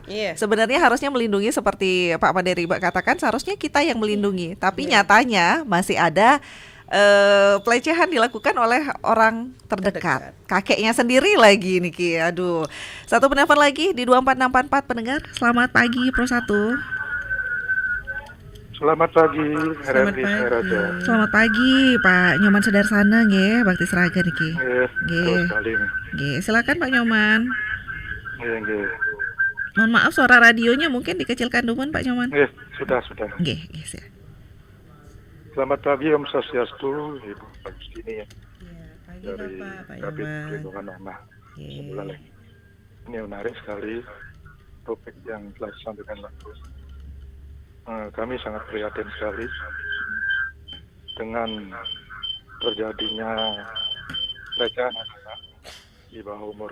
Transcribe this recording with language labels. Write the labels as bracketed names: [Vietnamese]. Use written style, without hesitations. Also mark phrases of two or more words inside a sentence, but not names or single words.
[Indonesian] Sebenarnya harusnya melindungi seperti Pak Made Ribek katakan, seharusnya kita yang melindungi, tapi nyatanya masih ada pelecehan dilakukan oleh orang terdekat. Kakeknya sendiri lagi nih Ki. Aduh. Satu penelpon lagi di 24644 pendengar. Selamat pagi Pro 1. Selamat pagi, RRI Raja. Selamat pagi Pak Nyoman Sudarsana nggih, Bakti Seraga niki. Nggih. Silakan Pak Nyoman. Nggih. Mohon maaf suara radionya mungkin dikecilkan dulu Pak Nyoman. Nggih, sudah. Nggih. Selamat pagi [Balinese] Om Swastiastu, [Indonesian] Ibu Agustini ya. Pagi dari Kabit Perlindungan Anak. Ini menarik sekali topik yang telah disampaikan langsung. Kami sangat prihatin sekali dengan terjadinya pelecehan anak di bawah umur.